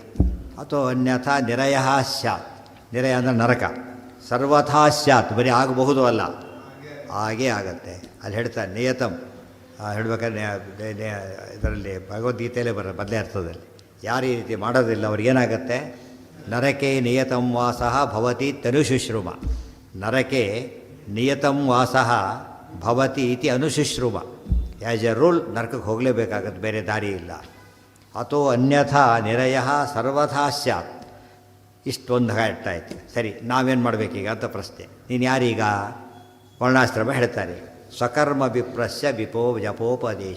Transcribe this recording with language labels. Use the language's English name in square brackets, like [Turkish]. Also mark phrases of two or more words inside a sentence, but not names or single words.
[Sanskrit] ಅಥವಾ ಅನ್ಯಥಾ ನಿರಯ ಸ್ಯಾತ್. [Kannada] ನಿರಯ ಅಂದರೆ ನರಕ. [Sanskrit] ಸರ್ವಥಾ ಸ್ಯಾತ್, [Kannada] ಬರೀ ಆಗಬಹುದು ಅಲ್ಲ, ಹಾಗೇ ಆಗತ್ತೆ. ಅಲ್ಲಿ ಹೇಳ್ತಾರೆ ನಿಯತಂ ಹೇಳ್ಬೇಕಾದ್ರೆ ಇದರಲ್ಲಿ ಭಗವದ್ಗೀತೆಯಲ್ಲೇ ಮೊದಲೇ ಅರ್ಥದಲ್ಲಿ, ಯಾರು ಈ ರೀತಿ ಮಾಡೋದಿಲ್ಲ ಅವ್ರಿಗೇನಾಗತ್ತೆ? [Sanskrit] ನರಕೆ ನಿಯತಂ ವಾಸಃ ಭವತಿ ತನುಶುಶ್ರುಮ. ನರಕೆ ನಿಯತಂ ವಾಸಃ ಭವತಿ ಇತಿ ಅನುಶುಶ್ರುಮ. [English] as a rule [Kannada] ನರಕಕ್ಕೆ ಹೋಗಲೇಬೇಕಾಗತ್ತೆ, ಬೇರೆ ದಾರಿ ಇಲ್ಲ. [Sanskrit] ಅಥೋ ಅನ್ಯಥಾ ನಿರಯ ಸರ್ವಥಾ ಸ್ಯಾತ್. [Kannada] ಇಷ್ಟೊಂದು ಆಯ್ತು. ಸರಿ, ನಾವೇನು ಮಾಡಬೇಕೀಗ ಅಂತ ಪ್ರಶ್ನೆ. ನೀನು ಯಾರೀಗ? ವರ್ಣಾಶ್ರಮ ಹೇಳ್ತಾರೆ. [Sanskrit] ಸ್ವಕರ್ಮ ವಿಪ್ರಸ್ಯ ಜಪೋಪದೇಶ.